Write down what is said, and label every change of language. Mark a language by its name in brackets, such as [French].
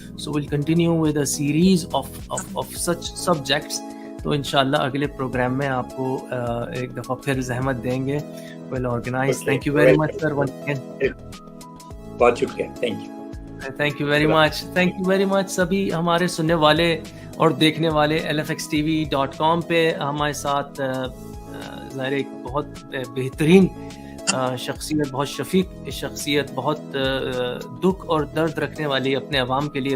[English] So we'll continue with a series of such subjects. [Urdu] تو انشاءاللہ اگلے پروگرام میں آپ کو ایک دفعہ پھر زحمت دیں گے. [English] well organized. Thank you very much sir once again. [Urdu] بہت شکریہ. [English] Thank you very much. Thank you very much [Urdu] سبھی ہمارے سننے والے اور دیکھنے والے. lfxtv.com پہ ہمارے ساتھ ظاہر ایک بہت بہترین شخصیت, بہت شفیق شخصیت, بہت دکھ اور درد رکھنے والی اپنے عوام کے لیے.